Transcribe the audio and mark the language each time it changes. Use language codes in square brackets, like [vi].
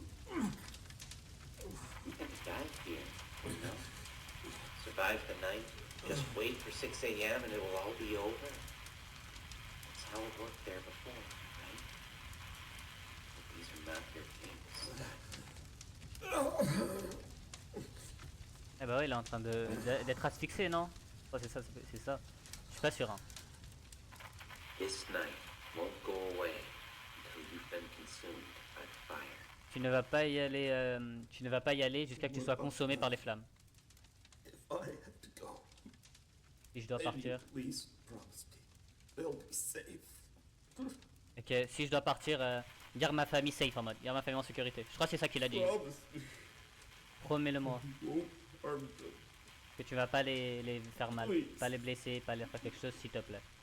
[en] You can die here, you know? Survive the night, just wait for 6 a.m. and it will all be over. That's how it worked there before, right? But these are not your kings. [fr] Eh bah ouais, il est en train d'être asphyxié, non? Oh, c'est ça, c'est ça. Je suis pas sûr. Hein. [en] This night won't go away until you've been consumed by the fire. [fr] Tu ne vas pas y aller, tu ne vas pas y aller jusqu'à ce que tu sois consommé par les flammes. [en] If I have to go, [fr] Si je dois partir. [en] please promise me they'll be safe. [fr] Ok, si je dois partir, garde ma famille safe en mode, garde ma famille en sécurité. Je crois que c'est ça qu'il a dit. [en] Promise me [fr] Promets-le-moi. [en] you won't harm them. [fr] Que tu vas pas les faire mal. Oui. Pas les blesser, pas les faire quelque chose s'il te plaît.